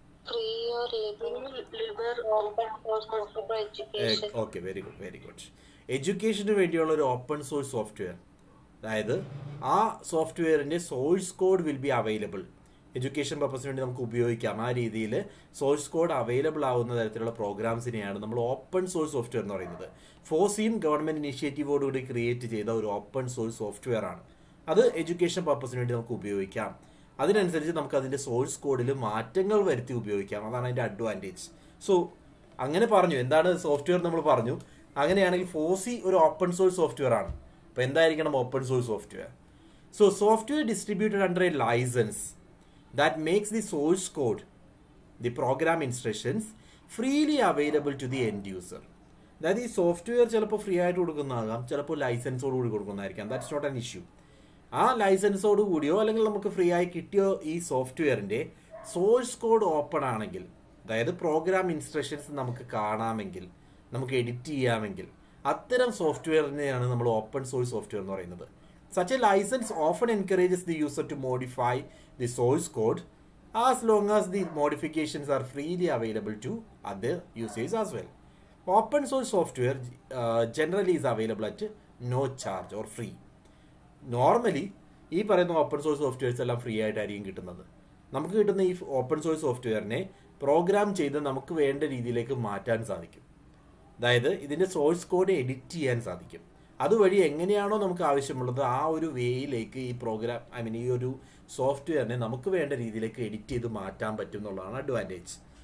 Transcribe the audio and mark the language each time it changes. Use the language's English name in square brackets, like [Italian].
[English] Free or liber open source software for education. Okay, very good. [Malayalam] എഡ്യൂക്കേഷന് വേണ്ടിയുള്ള ഒരു open source software. അതായത് ആ സോഫ്റ്റ്വെയറിന്റെ source code [English] Will be available. [Malayalam] Education പർപ്പസിന് വേണ്ടി നമുക്ക് ഉപയോഗിക്കാം. ആ രീതിയിൽ സോഴ്സ് കോഡ് അവൈലബിൾ ആവുന്ന തരത്തിലുള്ള പ്രോഗ്രാംസിനെയാണ് നമ്മൾ ഓപ്പൺ സോഴ്സ് സോഫ്റ്റ്വെയർ എന്ന് പറയുന്നത്. ഫോസിയും ഗവൺമെന്റ് ഇനിഷ്യേറ്റീവോടുകൂടി ക്രിയേറ്റ് ചെയ്ത ഒരു ഓപ്പൺ സോഴ്സ് സോഫ്റ്റ്വെയർ ആണ്. അത് എഡ്യൂക്കേഷൻ പർപ്പസിന് വേണ്ടി നമുക്ക് ഉപയോഗിക്കാം. അതിനനുസരിച്ച് നമുക്ക് അതിന്റെ സോഴ്സ് കോഡിൽ മാറ്റങ്ങൾ വരുത്തി ഉപയോഗിക്കാം. അതാണ് അതിന്റെ അഡ്വാൻറ്റേജ്. സോ അങ്ങനെ പറഞ്ഞു. എന്താണ് സോഫ്റ്റ്വെയർ നമ്മൾ പറഞ്ഞു. അങ്ങനെയാണെങ്കിൽ ഫോസി ഒരു ഓപ്പൺ സോഴ്സ് സോഫ്റ്റ്വെയർ ആണ്. അപ്പോൾ എന്തായിരിക്കണം open source software? [English] So software distributed under a license that makes the source code, the program instructions, freely available to the end user. [Malayalam] അതായത് ഈ സോഫ്റ്റ്വെയർ ചിലപ്പോൾ ഫ്രീ ആയിട്ട് കൊടുക്കുന്നതാകാം, ചിലപ്പോൾ ലൈസൻസോട് കൂടി കൊടുക്കുന്നതായിരിക്കാം. [English] That's not an issue. [Malayalam] ആ ലൈസൻസോട് കൂടിയോ അല്ലെങ്കിൽ നമുക്ക് ഫ്രീ ആയി കിട്ടിയോ ഈ സോഫ്റ്റ്വെയറിന്റെ സോഴ്സ് കോഡ് ഓപ്പൺ ആണെങ്കിൽ, അതായത് പ്രോഗ്രാം ഇൻസ്ട്രക്ഷൻസ് നമുക്ക് കാണാമെങ്കിൽ, നമുക്ക് എഡിറ്റ് ചെയ്യാമെങ്കിൽ, അത്തരം സോഫ്റ്റ്വെയറിനെയാണ് നമ്മൾ ഓപ്പൺ സോഴ്സ് സോഫ്റ്റ്വെയർ എന്ന് പറയുന്നത്. [English] Such a license often encourages the user to modify the source code as long as the modifications are freely available to other users as well. Open source software generally is available at no charge or free. [Malayalam] Normally, ഈ പറയുന്ന open source softwares എല്ലാം free ആയിട്ടായിരിക്കും കിട്ടുന്നത്. നമുക്ക് കിട്ടുന്ന ഈ open source സോഫ്റ്റ്വെയറിനെ programme ചെയ്ത് നമുക്ക് വേണ്ട രീതിയിലേക്ക് മാറ്റാൻ സാധിക്കും. അതായത് ഇതിൻ്റെ സോഴ്സ് കോഡ് എഡിറ്റ് ചെയ്യാൻ സാധിക്കും. അതുവഴി എങ്ങനെയാണോ നമുക്ക് ആവശ്യമുള്ളത് ആ ഒരു വേയിലേക്ക് ഈ പ്രോഗ്രാം ഈ ഒരു സോഫ്റ്റ്വെയറിനെ നമുക്ക് വേണ്ട രീതിയിലേക്ക് എഡിറ്റ് ചെയ്ത് മാറ്റാൻ പറ്റും എന്നുള്ളതാണ് അഡ്വാൻറ്റേജ്.